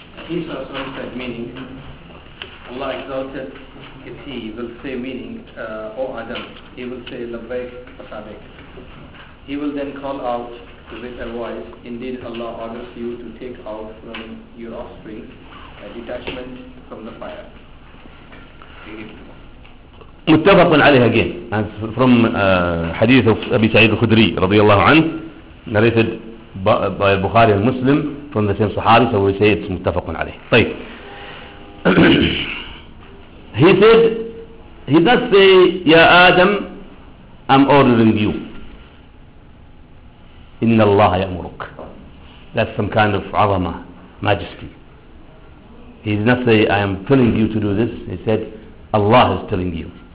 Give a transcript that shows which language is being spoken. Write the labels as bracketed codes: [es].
[en] Isa said meaning, Allah exalted, if he will say meaning, O Adam, he will say Labbaik Asabek. He will then call out with a voice, indeed Allah orders you to take out from your offspring a detachment from the fire. [ar] متفق عليه [en] again from حديث أبي سعيد الخدري رضي الله عنه narrated by البخاري المسلم from the same صحابي, so we say it's متفق عليه. [ar] طيب [en] he said, he does say, [ar] يا آدم [en] I'm ordering you, [ar] إن الله يأمرك. [en] That's some kind of عظمة, majesty. He did not say I am telling you to do this, he said Allah is telling you.